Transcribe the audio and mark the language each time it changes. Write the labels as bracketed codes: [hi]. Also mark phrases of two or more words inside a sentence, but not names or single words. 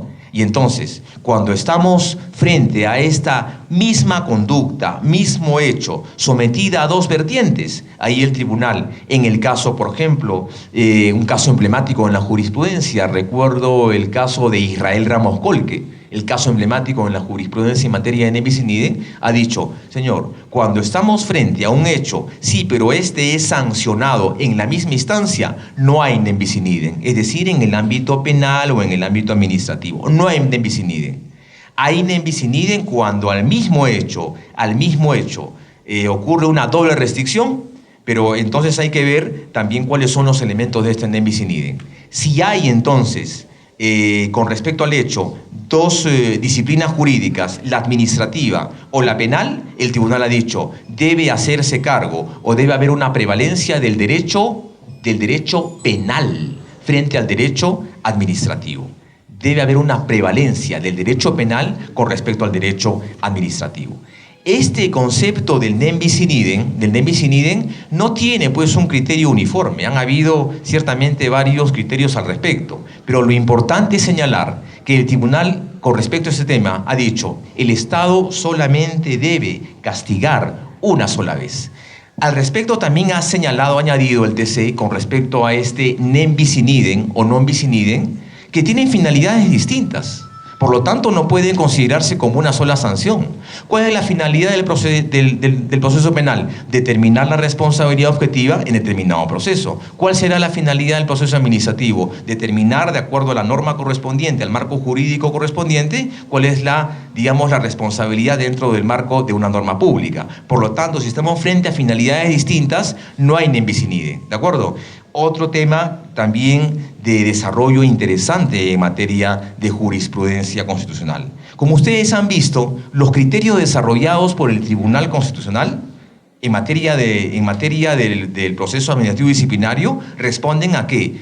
[es] Y entonces, cuando estamos frente a esta misma conducta, mismo hecho, sometida a dos vertientes, ahí el tribunal, en el caso, por ejemplo, un caso emblemático en la jurisprudencia, recuerdo el caso de Israel Ramos Colque, el caso emblemático en la jurisprudencia en materia de [la] nem bis in idem, [es] ha dicho, señor, cuando estamos frente a un hecho, sí, pero este es sancionado en la misma instancia, no hay [la] nem bis in idem, [es] es decir, en el ámbito penal o en el ámbito administrativo, no hay [la] nem bis in idem. [es] Hay [la] nem bis in idem [es] cuando al mismo hecho, ocurre una doble restricción, pero entonces hay que ver también cuáles son los elementos de este [la] nem bis in idem. [es] Si hay entonces, con respecto al hecho, dos disciplinas jurídicas, la administrativa o la penal, el tribunal ha dicho, debe hacerse cargo o debe haber una prevalencia del derecho penal frente al derecho administrativo. Debe haber una prevalencia del derecho penal con respecto al derecho administrativo. Este concepto del [la] nem bis in idem, [es] no tiene pues un criterio uniforme. Han habido ciertamente varios criterios al respecto, pero lo importante es señalar que el tribunal con respecto a este tema ha dicho, el Estado solamente debe castigar una sola vez. Al respecto también ha señalado, añadido el TC con respecto a este [la] nem bis in idem [es] o [la] non bis in idem, [es] que tienen finalidades distintas. Por lo tanto, no pueden considerarse como una sola sanción. ¿Cuál es la finalidad del proceso penal? Determinar la responsabilidad objetiva en determinado proceso. ¿Cuál será la finalidad del proceso administrativo? Determinar, de acuerdo a la norma correspondiente, al marco jurídico correspondiente, cuál es la responsabilidad dentro del marco de una norma pública. Por lo tanto, si estamos frente a finalidades distintas, no hay [la] nem bis in idem, [es] ¿de acuerdo? Otro tema también de desarrollo interesante en materia de jurisprudencia constitucional. Como ustedes han visto, los criterios desarrollados por el Tribunal Constitucional en materia del proceso administrativo disciplinario responden ¿a qué?